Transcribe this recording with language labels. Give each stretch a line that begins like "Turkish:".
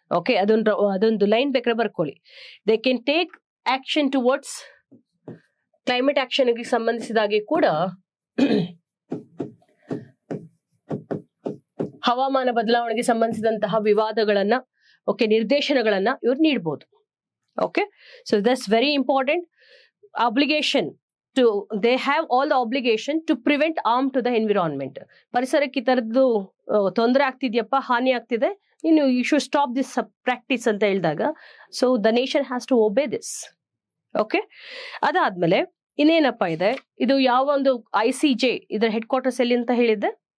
Kannada: Okay, ಅದೊಂದು line ಬೇಕಾದ್ರೆ ಬರ್ಕೊಳ್ಳಿ.
English: they can take action towards climate ಆಕ್ಷನ್ಗೆ
Kannada: ಸಂಬಂಧಿಸಿದಾಗೆ ಕೂಡ ಹವಾಮಾನ ಬದಲಾವಣೆಗೆ ಸಂಬಂಧಿಸಿದಂತಹ ವಿವಾದಗಳನ್ನ, ಓಕೆ, ನಿರ್ದೇಶನಗಳನ್ನ ಇವ್ರು ನೀಡಬಹುದು.
English: Okay, so that's very important. obligation to they have all the obligation to prevent harm to the environment.
Kannada: ಪರಿಸರಕ್ಕೆ ಈ ತರದ್ದು ತೊಂದರೆ ಆಗ್ತಿದ್ಯಪ್ಪ, ಹಾನಿ ಆಗ್ತಿದೆ, ಇನ್ನು
English: you should stop this practice
Kannada: ಅಂತ ಹೇಳಿದಾಗ
English: So the nation has to obey this.
Kannada: Okay, ಅದಾದ್ಮೇಲೆ ಇನ್ನೇನಪ್ಪ ಇದೆ, ಇದು ಯಾವ ಒಂದು ICJ ಇದರ ಹೆಡ್ ಕ್ವಾರ್ಟರ್ಸ್ ಎಲ್ಲಿ ಅಂತ ಹೇಳಿದ್ದೆ.